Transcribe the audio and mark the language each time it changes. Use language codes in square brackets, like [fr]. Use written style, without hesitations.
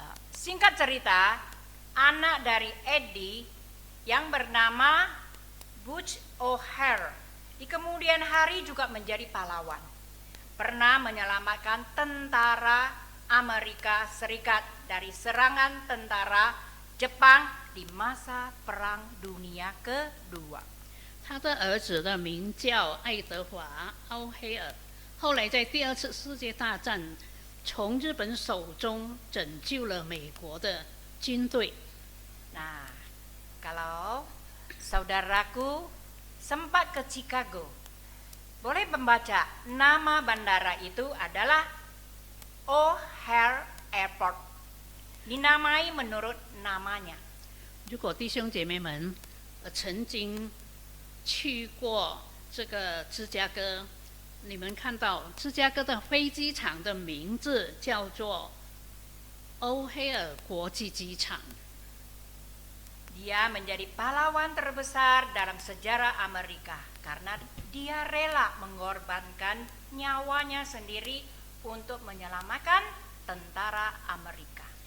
[id] Singkat cerita, anak dari Eddie yang bernama Butch O'Hare di kemudian hari juga menjadi pahlawan. Pernah menyelamatkan tentara Amerika Serikat dari serangan tentara Jepang di masa Perang Dunia Kedua. [zh] 他的儿子的名叫爱德华·奥黑尔，后来在第二次世界大战从日本手中拯救了美国的军队。 [id] Nah, kalau saudaraku sempat ke Chicago, boleh membaca nama bandara itu adalah O'Hare Airport. Dinamai menurut namanya. [zh] 如果弟兄姐妹们曾经去过这个芝加哥，你们看到芝加哥的飞机场的名字叫做欧黑尔国际机场。 [id] Dia menjadi pahlawan terbesar dalam sejarah Amerika karena dia rela mengorbankan nyawanya sendiri untuk menyelamatkan tentara Amerika.